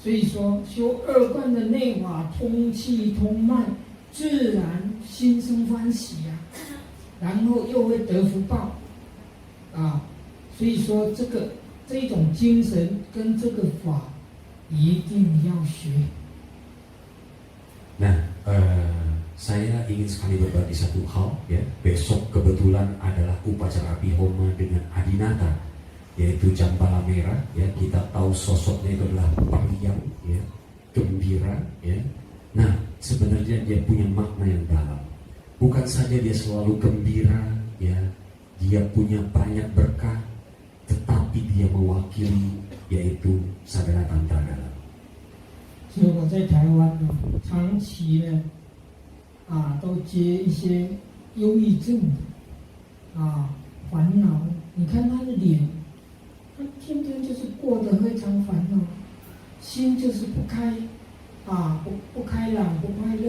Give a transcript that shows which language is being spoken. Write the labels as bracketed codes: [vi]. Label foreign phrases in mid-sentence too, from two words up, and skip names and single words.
[zh] 所以说修二观的内法，通气通脉，自然心生欢喜啊，然后又会得福报啊。所以说这一种精神跟这个法一定要学。 [id] Nah, saya ingin sekali berbagi satu hal ya. Besok kebetulan adalah upacara Abhihoma dengan Adinata, yaitu Jambala Merah ya. Kita tahu sosoknya itu adalah periang ya, gembira ya. Nah, sebenarnya dia punya makna yang dalam. Bukan saja dia selalu gembira ya, dia punya banyak berkah, tetapi dia mewakili yaitu sadhana tantra dalam. [zh] 所以我在台湾呢，长期呢，都接一些忧郁症的，烦恼。你看他的脸，他天天就是过得非常烦恼，心就是不开，不开朗，不快乐。